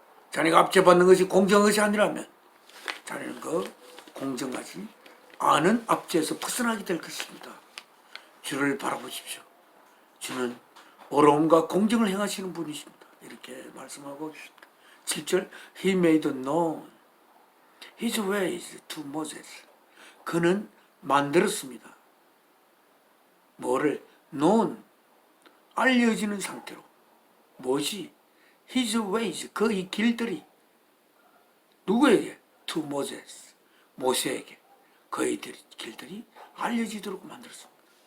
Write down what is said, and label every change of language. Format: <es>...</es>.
<ko>자네가 압제받는 것이 공정한 것이 아니라면 자네는 그 공정하지 않은 압제에서 벗어나게 될 것입니다. 주를 바라보십시오. 주는 어려움과 공정을 행하시는 분이십니다. 이렇게 말씀하고 계십니다.</ko> <en>7절 He made known His ways to Moses.</en> <ko>그는 만들었습니다. 뭐를? known, 알려지는 상태로. 무엇이?</ko> <en>His ways,</en> <ko>그의 길들이 누구에게?</ko> <en>To Moses,</en> <ko>모세에게 그의 길들이 알려지도록 만들었습니다.</ko>